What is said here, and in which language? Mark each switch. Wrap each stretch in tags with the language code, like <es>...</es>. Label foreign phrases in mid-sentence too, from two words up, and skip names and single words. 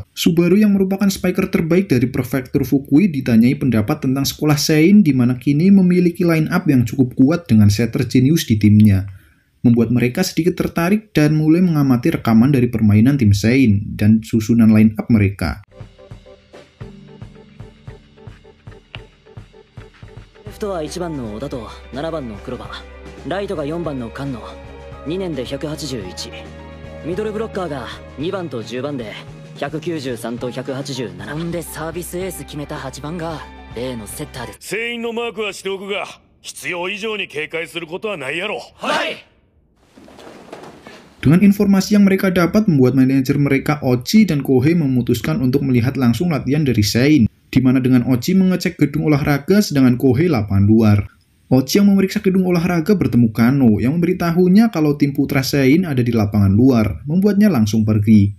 <id>Subaru yang merupakan spiker terbaik dari prefektur Fukui ditanyai pendapat tentang sekolah Sein di mana kini memiliki</id> <en>line up</en> <id>yang cukup kuat dengan setter jenius di timnya. Membuat mereka sedikit tertarik dan mulai mengamati rekaman dari permainan tim Sein dan susunan</id> <en>line up</en> <id>mereka.</id> <ja>レフトは1番の小田と7番の黒羽、ライトが4番の菅野、2年で181、ミドルブロッカーが2番と10番で193と187。ほんでサービスエース決めた8番が例のセッターです。全員のマークはしておくが、必要以上に警戒することはないやろ。はい。</ja> <id>Dengan informasi yang mereka dapat membuat manajer mereka Ochi dan Kohei memutuskan untuk melihat langsung latihan dari Sein, di mana dengan Ochi mengecek gedung olahraga sedangkan Kohei lapangan luar. Ochi yang memeriksa gedung olahraga bertemu Kano yang memberitahunya kalau tim putra Sein ada di lapangan luar, membuatnya langsung pergi.</id>